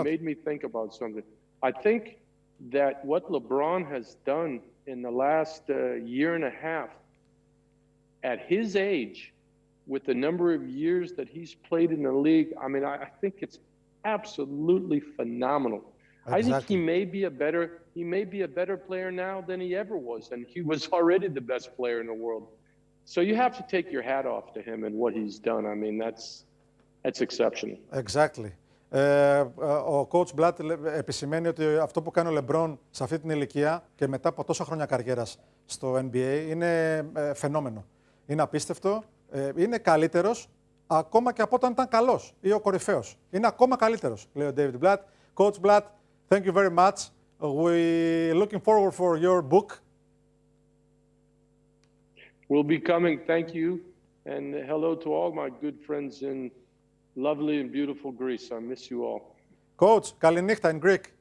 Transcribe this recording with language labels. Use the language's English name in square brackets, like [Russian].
[English] You made me think about something. I think that what LeBron has done in the last year and a half, at his age, with the number of years that he's played in the league, I mean, I think it's absolutely phenomenal. Exactly. I think he may be a better player now than he ever was, and he was already the best player in the world. So you have to take your hat off to him and what he's done. I mean, that's exceptional. Exactly. [Greek] Ο coach Μπλατ επισημαίνει ότι αυτό που κάνει ο LeBron σε αυτή την ηλικία και μετά από τόσα χρόνια καριέρας στο NBA είναι φαινόμενο. Είναι απίστευτο. Είναι καλύτερος ακόμα και από όταν ήταν καλός ή ο κορυφαίος. Είναι ακόμα καλύτερος, λέει ο Ντέιβιντ Μπλατ. [English] Coach Μπλατ, thank you very much. We're looking forward for your book. We'll be coming. Thank you. And hello to all my good friends in lovely and beautiful Greece. I miss you all. Coach, [Greek] καληνύχτα [English] in Greek.